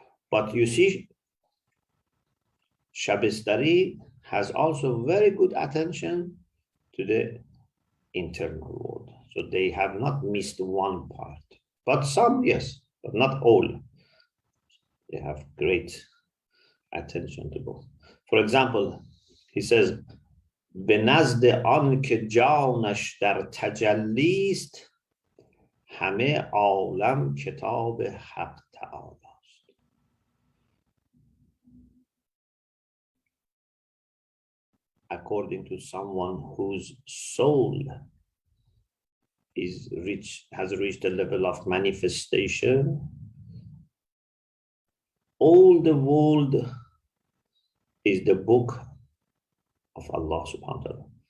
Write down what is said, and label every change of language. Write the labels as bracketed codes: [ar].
[en] But you see, Shabistari has also very good attention to the internal world. So they have not missed one part. But some, yes, but not all. They have great attention to both. For example, he says, [fa] به نزد آن که جانش در تجلی است همه عالم کتاب حق تعالی است. [en] According to someone whose soul has reached a level of manifestation, all the world is the book of Allah subhanahu wa ta'ala.